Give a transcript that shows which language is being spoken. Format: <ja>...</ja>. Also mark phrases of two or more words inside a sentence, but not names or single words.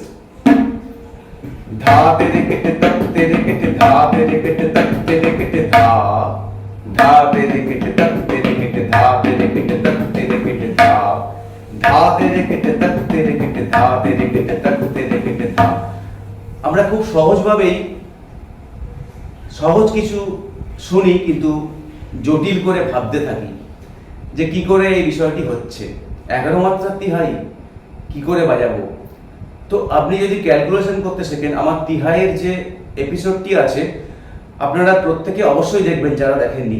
<bn>Dha tere kete tak tere kete dha tere kete tak tere kete dha dha tere kete tak tere kete dha tere kete tak tere kete dha dha tere kete tak tere kete dha tere kete tak tere kete dha। আমরা খুব সহজভাবেই সহজ কিছু শুনি, কিন্তু জটিল করে ভাবতে থাকি যে কি করে এই বিষয়টি হচ্ছে। 11 মাত্রার তিহাই কি করে বাজাবো? তো আপনি যদি ক্যালকুলেশন করতে শেখেন, আমার তিহাইয়ের যে এপিসোডটি আছে আপনারা প্রত্যেকে অবশ্যই দেখবেন যারা দেখেননি।</bn>